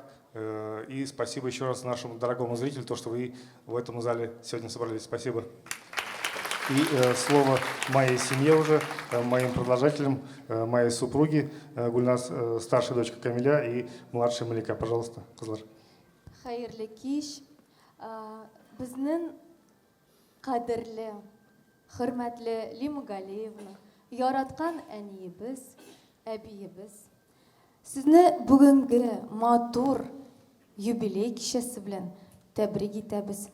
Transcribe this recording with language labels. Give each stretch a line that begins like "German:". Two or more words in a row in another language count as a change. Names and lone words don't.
Russian: И спасибо еще раз нашему дорогому зрителю, то, что вы в этом зале сегодня собрались. Спасибо. И слово моей семье уже, моим продолжателям, моей супруге Гульназ, старшая дочка Камиля и младшая Малика. Пожалуйста,
Tatar: Кызлар. Хайырлы кич, безнең кадерле, хөрмәтле Лима Галиевна, яраткан әниебез, әбиебез. Сезне бүгенге матур юбилей кичәсе белән тәбрик итәбез.